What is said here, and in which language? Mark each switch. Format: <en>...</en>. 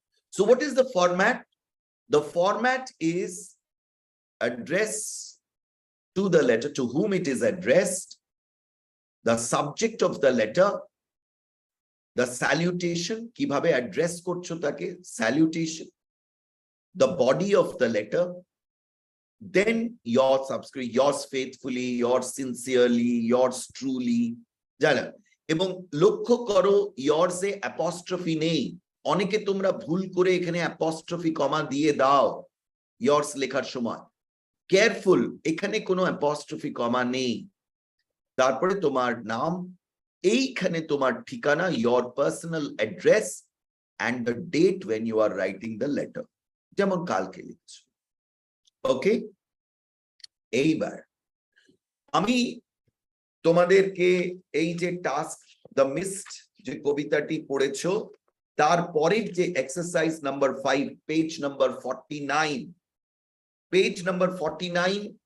<en>So what is the format? The format is address to the letter, to whom it is addressed, the subject of the letter, the salutation,</en> <bn>কিভাবে address করছো তাকে,</bn> <en>salutation, the body of the letter, then your subscript, yours faithfully, yours sincerely, yours truly, জানা।</en> <bn>এবং লক্ষ্য করো yours এ অ্যাপস্ট্রফি নেই। অনেকে তোমরা ভুল করে এখানে অ্যাপস্ট্রফি কমা দিয়ে দাও yours লেখার সময়, কেয়ারফুল, এখানে কোনো অ্যাপস্ট্রফি কমা নেই। তারপরে তোমার নাম, এইখানে তোমার ঠিকানা,</bn> <en>your personal address and the date when you are writing the letter,</en> <bn>যেমন কালকে লিখছো। ওকে, এইবার আমি তোমাদেরকে এই যে টাস্ক দ্য মিস্ট যে কবিতাটি পড়েছো, তারপরের যে exercise number 5, page number 49, page number 49,</bn>